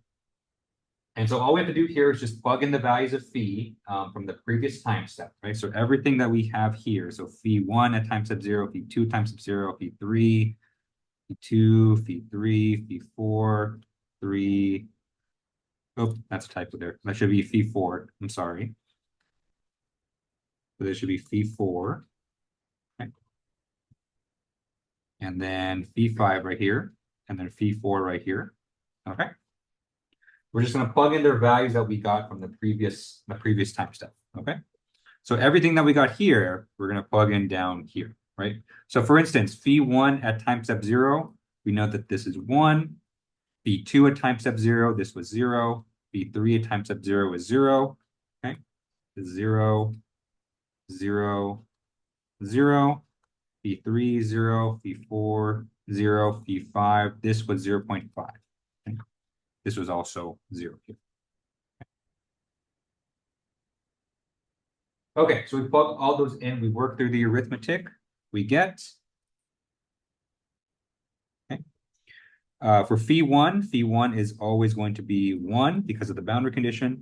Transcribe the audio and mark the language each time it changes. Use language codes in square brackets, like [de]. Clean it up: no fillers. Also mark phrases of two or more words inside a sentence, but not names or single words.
[en] And so all we have to do here is just plug in the values of phi from the previous time step, right? So everything that we have here, so phi1 at time step 0, phi2 time step 0, phi3, phi2, phi3, phi4, 3. Oh, that's a typo there. That should be phi4. I'm sorry. So this should be phi4. Okay. And then phi5 right here, and then phi4 right here. Okay. We're just going to plug in their values that we got from the previous time step. Okay. So everything that we got here, we're going to plug in down here, right? So for instance, phi1 at time step 0, we know that this is 1. Phi2 at time step 0, this was 0. Phi3 at time step 0 is 0. Okay. 0, 0, 0. Phi3, 0. Phi4, 0. Phi5, this was 0.5. Okay. This was also 0 here. Okay, so we plug all those in, we work through the arithmetic, we get, okay. For phi1 is always going to be 1 because of the boundary condition.